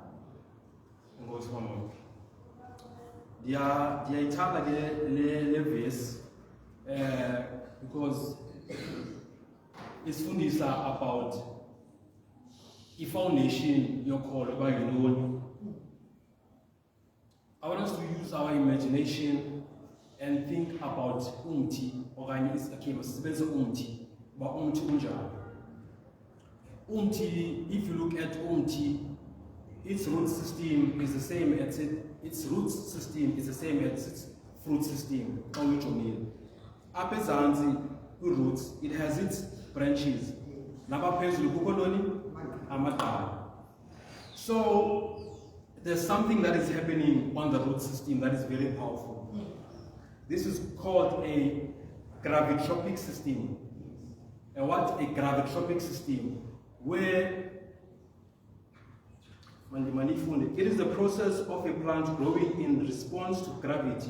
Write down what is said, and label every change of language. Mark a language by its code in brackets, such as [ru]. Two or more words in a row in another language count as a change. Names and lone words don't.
[xh] Ndiyayithanda le verse because isifundisa [en] about i-foundation [xh] yokholo uba yintoni. [en] I want us to use our imagination and think about [xh] umthi okanye masisebenzise umthi uba umthi unjani. Umthi, if you look at umthi, [en] its root system is the same as its fruit system. [xh] Apha ezantsi [en] roots, it has its branches. [xh] Lapha phezulu kukho ntoni? Amagqabi. [en] So there's something that is happening on the root system that is very powerful. This is called a gravitropic system. And what a gravitropic system? Where it is the process of a plant growing in response to gravity.